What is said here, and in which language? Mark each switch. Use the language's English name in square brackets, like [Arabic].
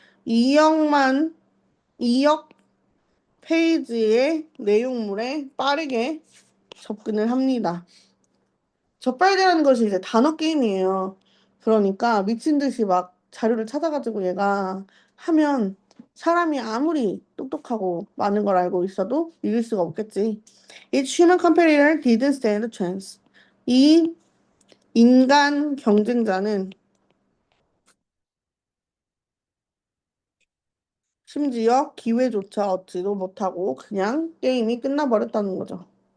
[Korean] 2억만, 2억 페이지의 내용물에 빠르게 접근을 합니다. 적발되라는 것이 이제 단어 게임이에요. 그러니까 미친 듯이 막 자료를 찾아가지고 얘가 하면 사람이 아무리 똑똑하고 많은 걸 알고 있어도 이길 수가 없겠지. [English] Each human competitor didn't stand a chance. [Korean] 이 인간 경쟁자는 심지어 기회조차 얻지도 못하고 그냥 게임이 끝나버렸다는 거죠.